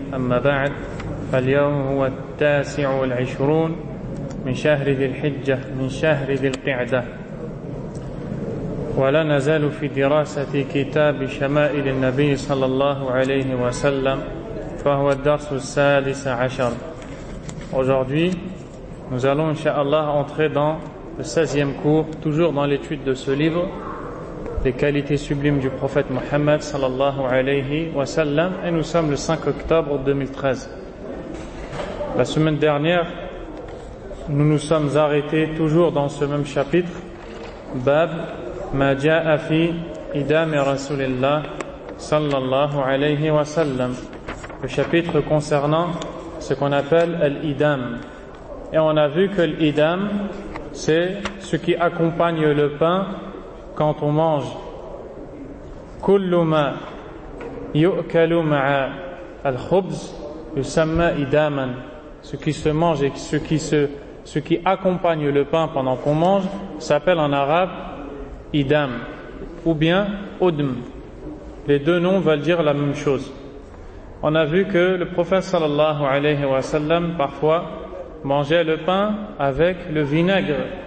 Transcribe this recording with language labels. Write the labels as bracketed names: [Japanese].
[Arabic] أما بعد، فاليوم هو 29 من شهر ذي الحجة، من شهر ذي القعدة، ولا نزال في دراسة كتاب شمائل النبي صلى الله عليه وسلم، فهو الدرس 16. [French] Aujourd'hui, nous allons, incha'Allah, entrer dans le 16e cours, toujours dans l'étude de ce livre, les qualités sublimes du prophète Mohammed, sallallahu alayhi wa sallam, et nous sommes le 5 octobre 2013. La semaine dernière, nous nous sommes arrêtés toujours dans ce même chapitre, [Arabic] Bab, ma ja'a fi idami rasulillah, [French] sallallahu alayhi wa sallam, le chapitre concernant ce qu'on appelle l'idam. Et on a vu que l'idam, c'est ce qui accompagne le pain quand on mange. [Arabic] كل ما يؤكل مع الخبز يسمى إداما. [French] Ce qui se mange et ce qui accompagne le pain pendant qu'on mange s'appelle en arabe idam ou bien udm. Les deux noms veulent dire la même chose. On a vu que le prophète sallallahu alayhi wa sallam parfois mangeait le pain avec le vinaigre.